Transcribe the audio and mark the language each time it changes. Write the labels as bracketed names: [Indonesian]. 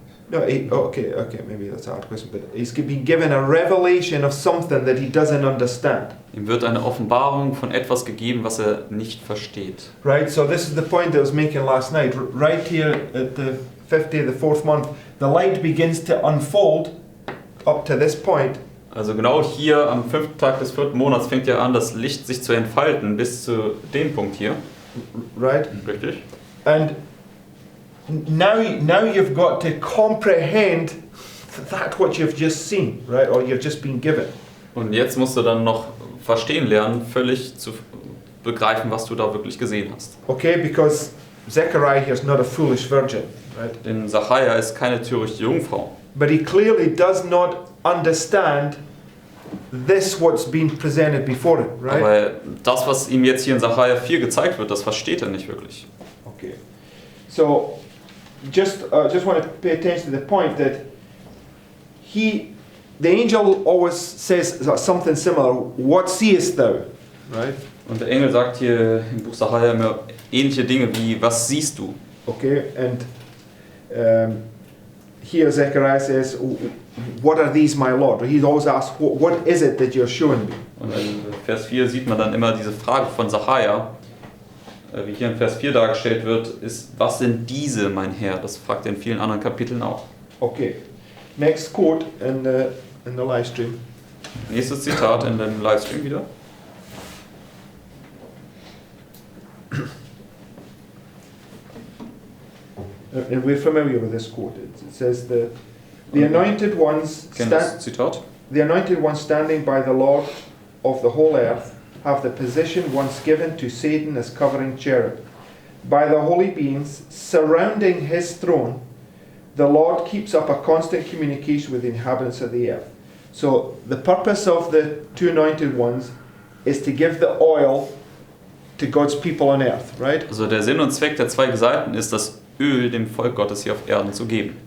[English] No, okay, maybe that's a hard question, but he's being given a revelation of something that he doesn't understand. [German] Ihm wird eine Offenbarung von etwas gegeben, was er nicht versteht. [English] Right, so this is the point that I was making last night. Right here at the 5th day of the 4th month, the light begins to unfold up to this point. [German] Also genau hier am 5. Tag des 4. Monats fängt ja an, das Licht sich zu entfalten bis zu dem Punkt hier. [English] Right? [German] Richtig? [English] And now you've got to comprehend that what you've just seen, right? Or you've just been given. [German] Und jetzt musst du dann noch verstehen lernen, völlig zu begreifen, was du da wirklich gesehen hast. [English] Okay, because Zechariah here is not a foolish virgin, right? [German] Denn Zachariah ist keine törichte Jungfrau. [English] But he clearly does not understand this what's been presented before him, right? [German] Aber das, was ihm jetzt hier in Zachariah 4 gezeigt wird, das versteht er nicht wirklich. [English] Okay. So, just want to pay attention to the point that the angel always says something similar. What seest thou? Right? [German] Und der Engel sagt hier im Buch Zachariah immer ähnliche Dinge wie, was siehst du? [English] Okay, and here Zechariah says, what are these, my Lord? He always asks, what is it that you're showing me? [German] Und in Vers 4 sieht man dann immer diese Frage von Zachariah, wie hier in Vers 4 dargestellt wird, ist, was sind diese, mein Herr? Das fragt er in vielen anderen Kapiteln auch. [English] Okay, next quote in the live stream. [German] Nächstes Zitat in dem Livestream wieder. [English] And we're familiar with this quote. It says the anointed ones [German] Zitat. [English] the anointed ones standing by the Lord of the whole earth have the position once given to Satan as covering cherub. By the holy beings surrounding his throne, the Lord keeps up a constant communication with the inhabitants of the earth. So the purpose of the 2 anointed ones is to give the oil to God's people on earth, right? [German] Also der Sinn und Zweck der 2 Gesalbten ist, das Öl dem Volk Gottes hier auf Erden zu geben.